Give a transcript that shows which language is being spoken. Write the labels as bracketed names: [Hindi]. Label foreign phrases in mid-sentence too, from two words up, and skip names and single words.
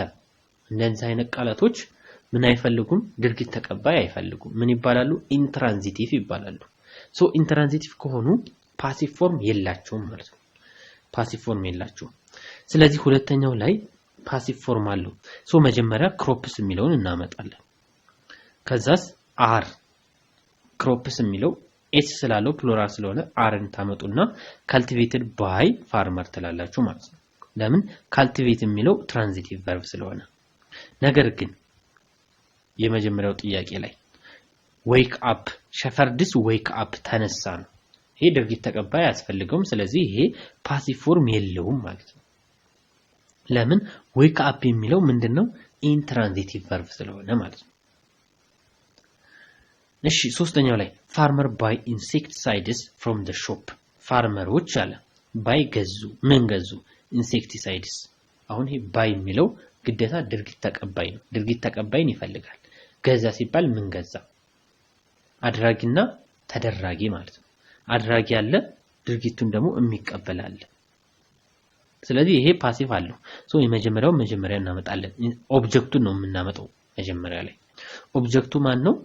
[Amharic] እንደዚህ አይነት ቃላቶች ምን አይፈልጉም ድርጊት ተቀባይ አይፈልጉም ምን ይባላሉ ኢንትራንዚቲቭ ይባላሉ ሶ ኢንትራንዚቲቭ ከሆኑ [English] passive form [Amharic] የላቸውም ማለት ነው [English] passive form [Amharic] የላቸውም ስለዚህ ሁለተኛው ላይ [English] passive form [Amharic] አለው ሶ መጀመሪያ ክሮፕስ የሚለውን እናመጣለን ከዛስ [English] are crops [Amharic] የሚለው ኤስ ስላለው ፕሉራል ስለሆነ አርን ታመጡና [English] cultivated by farmer [Amharic] ትላላችሁ ማለት ነው ለምን cultivate የሚለው [English] transitive verb [Amharic] ስለሆነ ነገር ግን የመጀመሪያው ጥያቄ ላይ [English] wake up shepherds wake up [Amharic] ተነሳ ነው ይሄ ድርጊት ተቀባይ ያስፈልገውም ስለዚህ ይሄ [English] passive form [Amharic] የለውም ማለት ነው ለምን [English] wake up [Amharic] የሚለው ምንድነው [English] intransitive verb [Amharic] ስለሆነ ማለት ነው እሺ ሶስተኛው ላይ [English] farmer buy insecticides from the shop [Amharic] farmerዎች አለ buy ገዙ ምን ገዙ insecticides አሁን ይሄ buy የሚለው ግዴታ ድርጊት ተቀባይ ነው። ድርጊት ተቀባይን ይፈልጋል። ገዛ ሲባል ምን ገዛ? አድራጊና ተደራጊ ማለት ነው። አድራጊ ያለ ድርጊቱን ደግሞ የሚቀበል አለ። ስለዚህ ይሄ ፓሲቭ አለው። የመጀመሪያው መጀመሪያ እናመጣለን። ኦብጀክቱን ነው የምናመጣው መጀመሪያ ላይ። ኦብጀክቱ ማን ነው?